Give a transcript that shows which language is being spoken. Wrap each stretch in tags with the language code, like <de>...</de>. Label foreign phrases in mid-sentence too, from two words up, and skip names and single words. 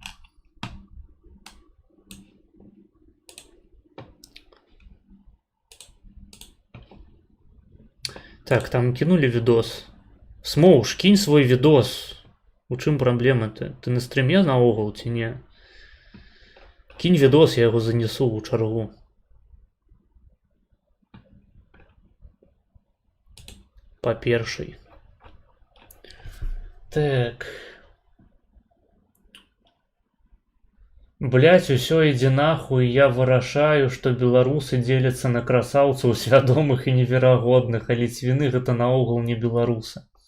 <ru>Так, там кинули видос. Смоуш, кинь свой видос.</ru> <be>У чым праблема-то? Ты на стриме наогул ці не?</be> <ru>Кинь видос, я его занесу</ru> <be>у чаргу. По першай. Так. Блять, усё ідзе нахуй, я вырашаю, што беларусы дзеляцца на красаўцаў свядомых і неверагодных, а ліцвіны гэта наогул не беларусы.</be>